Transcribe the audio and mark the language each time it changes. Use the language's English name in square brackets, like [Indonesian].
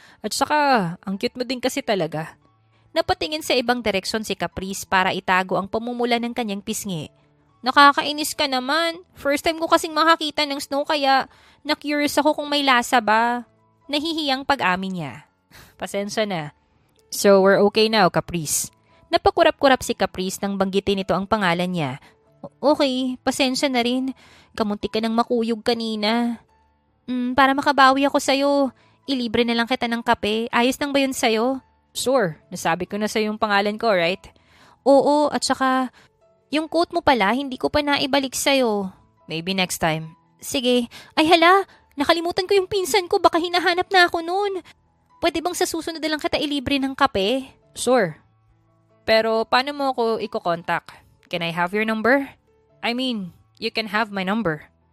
[Filipino] At saka, ang cute mo din kasi talaga. Napatingin sa ibang direksyon si Caprice para itago ang pamumula ng kanyang pisngi. Nakakainis ka naman. First time ko kasing makakita ng snow kaya na-curious ako kung may lasa ba. Nahihiyang pag-amin niya. Pasensya na. [English] So, we're okay now, Caprice. [Filipino] Napakurap-kurap si Caprice nang banggitin ito ang pangalan niya. Okay, pasensya na rin. Kamuntik ka nang makuyog kanina. Para makabawi ako sa'yo, ilibre na lang kita ng kape. Ayos lang ba yun sa'yo? Sure, nasabi ko na sa'yo yung pangalan ko, right? Oo, at saka, yung coat mo pala, hindi ko pa naibalik sa'yo. [English] Maybe next time. [Filipino] Sige. Ay hala, nakalimutan ko yung pinsan ko, baka hinahanap na ako noon. Pwede bang sa susunod na lang kita ilibre ng kape? [English] Sure. [Filipino] Pero paano mo ako iko-contact? [English] Can I have your number? I mean, you can have my number.